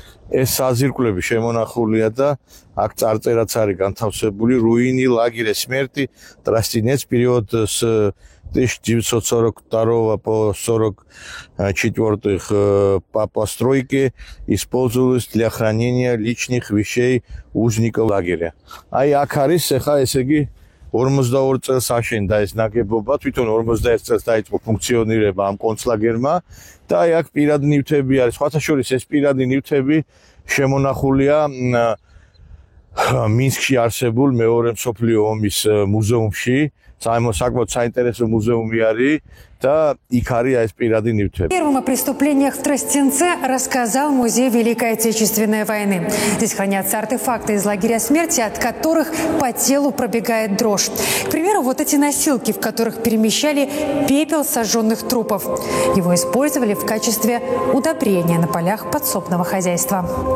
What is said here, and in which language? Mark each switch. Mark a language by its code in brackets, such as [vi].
[ka] ეს საზირკვლები შემონახულია და აქ წარწერაც არის განთავსებული [ru] руини лагеря смерти Тростенец период с 1942 по 1944 по постройке использовалось для хранения личных вещей узников лагеря. [ka] Აი აქ არის ახლა ესე იგი 42 წელს აშენდა ეს ნაგებობა, თვითონ 41 წელს დაიწყო ფუნქციონირება ამ კონცლაგერმა და აი აქ პირადი ნივთები არის. სხვათა შორის ეს პირადი ნივთები შემონახულია მინსკში არსებულ მეორე მსოფლიო ომის მუზეუმში. საკმაოდ საინტერესო მუზეუმი არის და იქ არის ეს პირადი ნივთები. [ru] Первым о преступлениях в Тростенце рассказал Музей Великой Отечественной войны. Здесь хранятся артефакты из лагеря смерти, от которых по телу пробегает дрожь. К примеру, вот эти носилки, в которых перемещали пепел сожженных трупов. Его использовали в качестве удобрения на полях подсобного хозяйства.